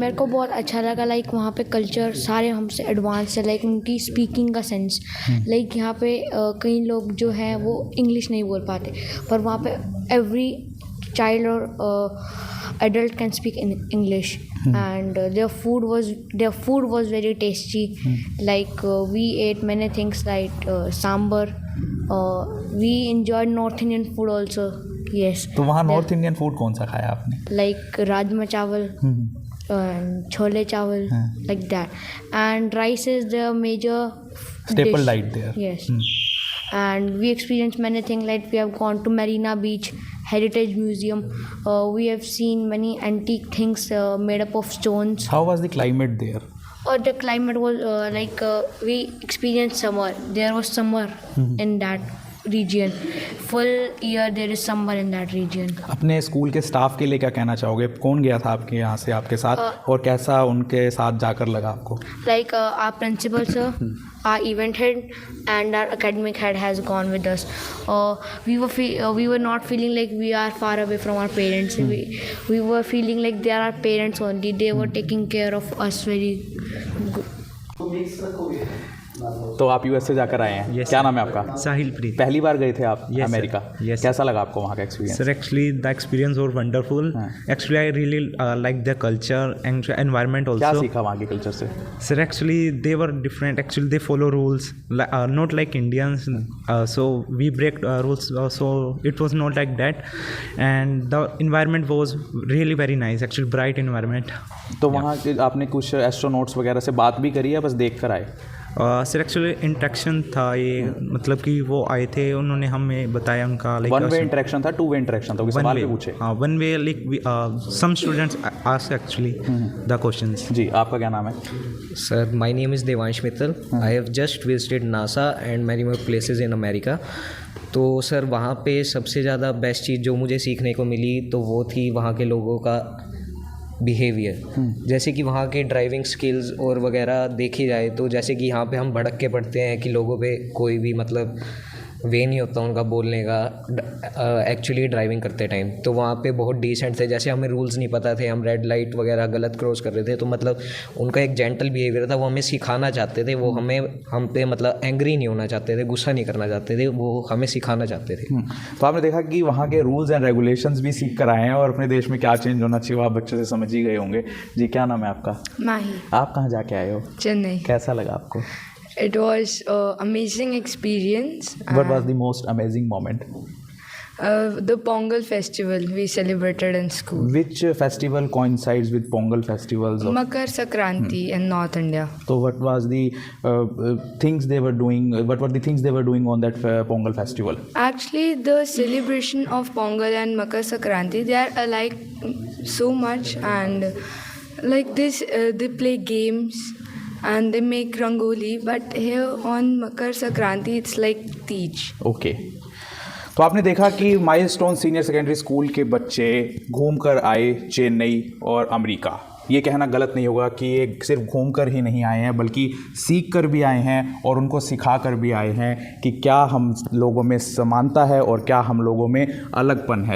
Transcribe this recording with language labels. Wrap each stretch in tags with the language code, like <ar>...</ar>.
<hi>मेरे को बहुत अच्छा लगा, लाइक वहाँ पे कल्चर सारे हमसे एडवांस है, लाइक उनकी स्पीकिंग का सेंस। लाइक यहाँ पे कई लोग जो हैं वो इंग्लिश नहीं बोल पाते, पर वहाँ पे एवरी चाइल्ड और</hi> <en>adult can speak in English, and their food was very tasty. Like we ate many things like sambar. We enjoyed North Indian food also. Yes.</en> <hi>तो वहाँ नॉर्थ इंडियन फूड कौन सा खाया आपने?</hi> <en>Like rajma chawal and chole chawal, like that. And rice is the major Staple dish. diet there. Yes. And we experienced many things, like we have gone to Marina Beach, Heritage Museum. We have seen many antique things made up of stones. How was the climate there? The climate was like we experienced summer. There was summer in that region. Full year there is summer in that region.</en> <hi>अपने school के staff के लिए क्या कहना चाहोगे? कौन गया था आपके यहाँ से आपके साथ, और कैसा उनके साथ जाकर लगा आपको?</hi> <en>Like our principal sir, our event head, and our academic head has gone with us. We were not feeling like we are far away from our parents. We were feeling like they are our parents only. They were taking care of us very good.</en> <hi>तो आप US से जाकर आए हैं? क्या नाम है आपका? साहिल प्रीत। पहली बार गए थे आप</hi> <en>Yes,</en> <hi>अमेरिका?</hi> <en>sir. Yes,</en> <hi>कैसा लगा आपको वहाँ का experience?</hi> <en>Sir, actually the experience was wonderful. Actually I really like the culture and environment also.</en> <hi>क्या सीखा वहाँ के कल्चर से?</hi> <en>Sir, actually they were different. Actually they follow rules, not like Indians. So we break rules. So it was not like that. And the environment was really very nice. Actually bright environment.</en> <hi>तो वहाँ के आपने कुछ astronauts वगैरह से बात भी करी है, बस देख कर आए? सर एक्चुअली इंटरेक्शन था ये, मतलब कि वो आए थे, उन्होंने हमें बताया उनका लाइक वन वे इंटरेक्शन था, टू वे इंटरेक्शन था? सवाल भी पूछे?</hi> <en>हाँ, one way, like some students ask actually the questions.</en> <hi>जी, आपका क्या नाम है?</hi> <en>Sir, my name is Devansh Mittal. I have just visited NASA and many more places in America.</en> <hi>तो सर वहाँ पे सबसे ज़्यादा बेस्ट चीज़ जो मुझे सीखने को मिली तो वो थी वहाँ के लोगों का बिहेवियर। जैसे कि वहाँ के ड्राइविंग स्किल्स और वगैरह देखी जाए तो जैसे कि यहाँ पे हम भड़क के पढ़ते हैं कि लोगों पे कोई भी मतलब वे नहीं होता उनका बोलने का एक्चुअली ड्राइविंग करते टाइम, तो वहाँ पे बहुत डिसेंट थे। जैसे हमें रूल्स नहीं पता थे, हम रेड लाइट वगैरह गलत क्रॉस कर रहे थे, तो मतलब उनका एक जेंटल बिहेवियर था, वो हमें सिखाना चाहते थे, वो हम पे मतलब एंग्री नहीं होना चाहते थे, गुस्सा नहीं करना चाहते थे, वो हमें सिखाना चाहते थे। तो आपने देखा कि वहाँ के रूल्स एंड रेगुलेशंस भी सीख कर आए हैं, और अपने देश में क्या चेंज होना चाहिए वो आप बच्चे से समझ ही गए होंगे। जी, क्या नाम है आपका? माही। आप कहाँ जाके आए हो? चेन्नई। कैसा लगा आपको?</hi> <en>It was amazing experience. What was the most amazing moment? The Pongal festival we celebrated in school. Which festival coincides with Pongal festivals? Makar Sankranti in North India. So what was the things they were doing? What were the things they were doing on that Pongal festival? Actually, the celebration of Pongal and Makar Sankranti, they are alike so much, and like this, they play games and they make rangoli, but here on Makar Sankranti it's like Teej. Okay.</en> <hi>तो आपने देखा कि milestone senior secondary school के बच्चे घूम कर आए चेन्नई और अमेरिका। ये कहना गलत नहीं होगा कि ये सिर्फ घूम कर ही नहीं आए हैं, बल्कि सीख कर भी आए हैं और उनको सिखा कर भी आए हैं कि क्या हम लोगों में समानता है और क्या हम लोगों में अलगपन है।</hi>